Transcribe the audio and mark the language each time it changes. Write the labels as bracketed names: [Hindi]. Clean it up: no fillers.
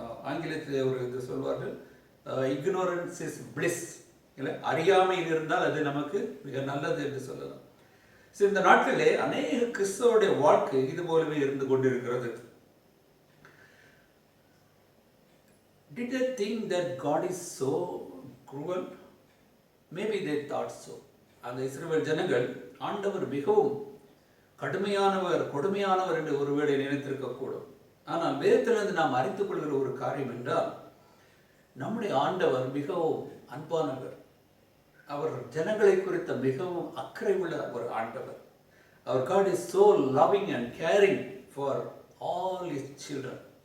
[Tamil] ஆங்கிலத்தில் ஒரு இது சொல்வார்கள், [English] ignorance is bliss. [Tamil] இல்லை, அறியாமையில் இருந்தால் அது நமக்கு மிக நல்லது என்று சொல்லலாம். ஸோ இந்த நாட்களிலே அநேக கிறிஸ்தவருடைய வாழ்க்கை இது போலவே இருந்து கொண்டிருக்கிறது. [English] Did they think that God is so cruel? Maybe they thought so. [Tamil] அந்த இஸ்ரவேல் ஜனங்கள் ஆண்டவர் மிகவும் கடுமையானவர், கொடுமையானவர் என்று ஒருவேளை நினைத்திருக்கக்கூடும். ஆனால் வேதத்திலிருந்து நாம் அறிந்து கொள்கிற ஒரு காரியம் என்றால், நம்முடைய ஆண்டவர் மிகவும் அன்பானவர். அவர் ஜனங்களை குறித்த மிகவும் அக்கறை உள்ள ஒரு ஆண்டவர். [English] Our God is so loving and caring for all His children.